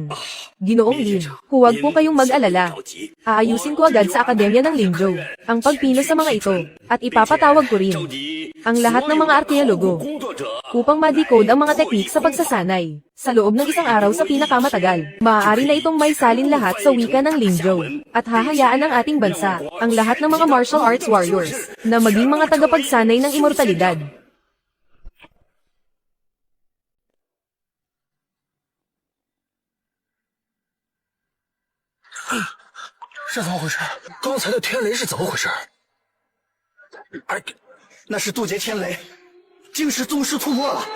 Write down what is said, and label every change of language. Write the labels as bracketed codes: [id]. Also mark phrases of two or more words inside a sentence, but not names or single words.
[tl] Ginoong Lin, huwag po kayong mag-alala. Aayusin ko agad sa Akademya ng Lingzhou ang pagpino sa mga ito, at ipapatawag ko rin ang lahat ng mga arkeologo upang ma-decode ang mga teknik sa pagsasanay. Sa loob ng isang araw sa pinakamatagal, maaari na itong may salin lahat sa wika ng Lingzhou, at hahayaan ng ating bansa, ang lahat ng mga [en] martial arts warriors, [tl] na maging mga tagapagsanay ng immortalidad. [zh] 是怎么回事？刚才的天雷是怎么回事？哎，那是渡劫天雷，竟是宗师突破了。